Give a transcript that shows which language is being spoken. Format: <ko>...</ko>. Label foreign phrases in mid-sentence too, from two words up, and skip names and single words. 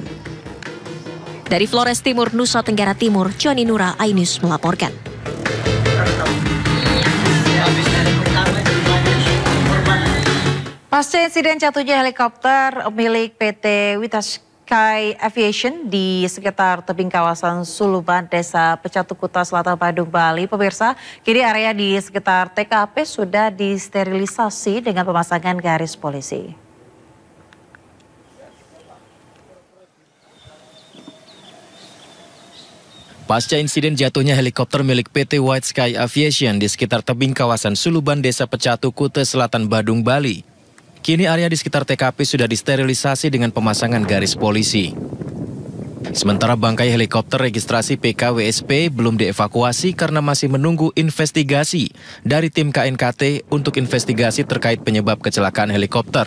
<id>Dari Flores Timur, Nusa Tenggara Timur, Joni Nura, Ainus melaporkan. Pasca insiden jatuhnya helikopter milik PT Witas Sky Aviation di sekitar tebing kawasan Suluban, Desa Pecatu Kuta Selatan, Badung, Bali. Pemirsa, kini area di sekitar TKP sudah disterilisasi dengan pemasangan garis polisi. Pasca insiden jatuhnya helikopter milik PT White Sky Aviation di sekitar tebing kawasan Suluban, Desa Pecatu Kuta Selatan, Badung, Bali, kini area di sekitar TKP sudah disterilisasi dengan pemasangan garis polisi. Sementara bangkai helikopter registrasi PKWSP belum dievakuasi karena masih menunggu investigasi dari tim KNKT untuk investigasi terkait penyebab kecelakaan helikopter.</id>